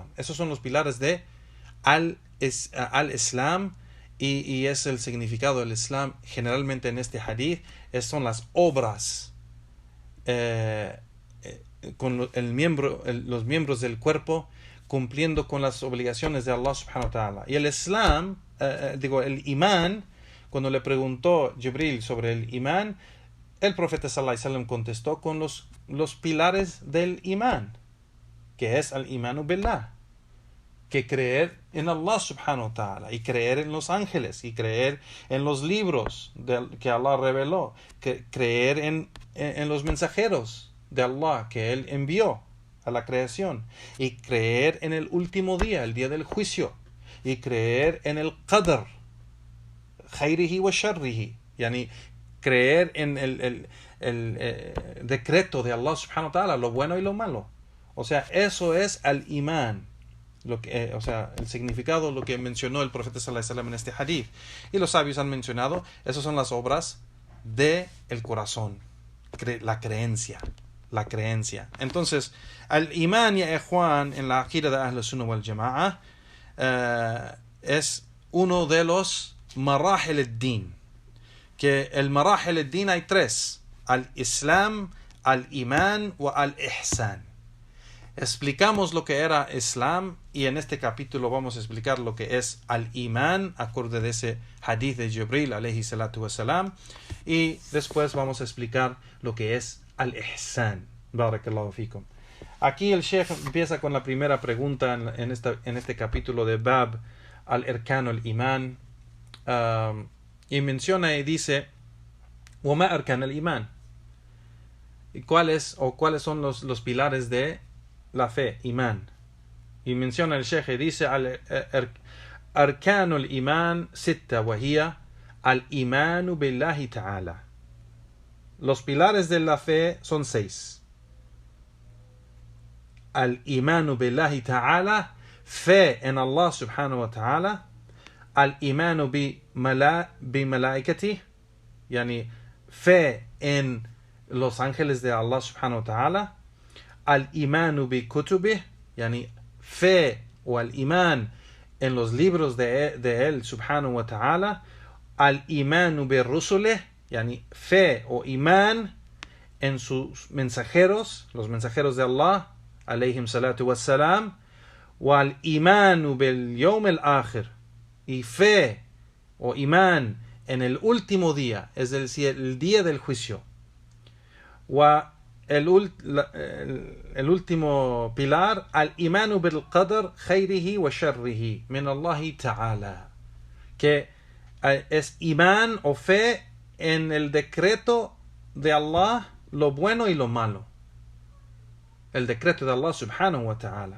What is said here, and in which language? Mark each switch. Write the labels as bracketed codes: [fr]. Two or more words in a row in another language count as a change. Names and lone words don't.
[es] Esos son los pilares de al-Islam, y es el significado del Islam generalmente en este hadith. Son las obras con los miembros del cuerpo cumpliendo con las obligaciones de Allah [ar] سبحانه وتعالى. [es] Y el Islam, el imán, cuando le preguntó Jibril sobre el imán, el profeta [ar] صلى الله عليه وسلم [es] contestó con los pilares del imán, que es [ar] الإيمان بالله, [es] que creer en Allah [ar] سبحانه وتعالى, [es] y creer en los ángeles, y creer en los libros que Allah reveló, que creer en los mensajeros de Allah que Él envió a la creación, y creer en el último día, el día del juicio, y creer en el qadr, [ar] خيره وشره, [es] yani creer en el decreto de Allah [ar] سبحانه وتعالى, [es] lo bueno y lo malo. O sea, eso es al-imán, o sea, el significado, lo que mencionó el profeta [ar] صلى الله عليه وسلم [es] en este hadith. Y los sabios han mencionado, esas son las obras del corazón, la creencia. Entonces, al-imán, [ar] يا إخوان, [es] en la aqida de [ar] أهل السنة والجماعة, [es] es uno de los [ar] مراحل الدين. [es] Que el [ar] مراحل الدين [es] hay tres: al-Islam, al-Imán o al-Ihsan. Explicamos lo que era Islam, y en este capítulo vamos a explicar lo que es al-Imán, acorde de ese hadith de Jibril [ar] عليه الصلاة والسلام, [es] y después vamos a explicar lo que es al-Ihsan. [ar] بارك الله فيكم. [es] Aquí el Sheikh empieza con la primera pregunta en este capítulo de [ar] باب الأركان الإيمان, [es] y menciona y dice: [ar] وَمَا أَرْكَانَ الْإِيمَانِ, [es] ¿cuáles son los pilares de la fe, imán? Y menciona el Sheikh y dice: [ar] أَرْكَانُ الْإِيمَانِ سِتَّةٌ وَهِيَ الْإِيمَانُ بِاللَّهِ تَعَالَى. [es] Los pilares de la fe son 6. [ar] الإيمان بالله تعالى, [es] fe en Allah [ar] سبحانه وتعالى. الإيمان بملائكته, [es] yani fe en los ángeles de Allah [ar] سبحانه وتعالى. الإيمان بكتبه, [es] yani fe o al-Iman en los libros de él [ar] سبحانه وتعالى. الإيمان برسله, [es] yani fe o imán en sus mensajeros, los mensajeros de Allah [ar] عليهم الصلاة والسلام. والإيمان باليوم الآخر, [es] y fe o imán en el último día, es decir, el día del juicio. [ar] Wa [es] el último pilar, [ar] الإيمان بالقدر خيره وشره من الله تعالى, [es] que es imán o fe en el decreto de Allah, lo bueno y lo malo. El decreto de Allah [ar] سبحانه وتعالى.